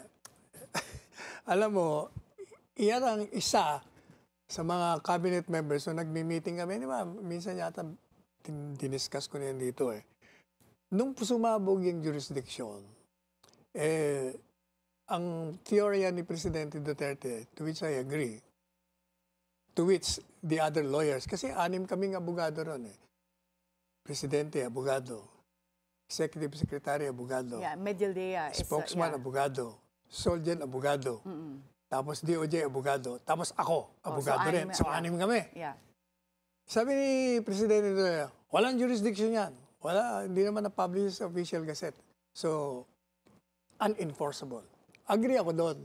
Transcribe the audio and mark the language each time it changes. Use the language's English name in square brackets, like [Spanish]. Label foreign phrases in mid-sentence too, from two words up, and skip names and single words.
[Filipino] Alam mo, iyan ang isa sa mga [English] cabinet members [Filipino] so nagmi-meeting kami. Di ba? Minsan yata diniscuss ko na yan dito eh. Nung sumabog yung jurisdiction, ang teorya ni Presidente Duterte, [English] to which I agree, to which the other lawyers, [Filipino] kasi 6 kaming abogado ron eh. Presidente, abogado. Executive Secretary, abogado. [English] Yeah, Medialdea is [Filipino] Spokesman, abogado. Solgen, abogado. Tapos DOJ, abogado. Tapos ako, abogado rin. So, 6 kami. Yeah. Sabi ni Presidente Duterte, walang jurisdiction yan. Wala, hindi naman na-publish sa [English] official gazette. [Filipino] So, unenforceable. Agree ako doon.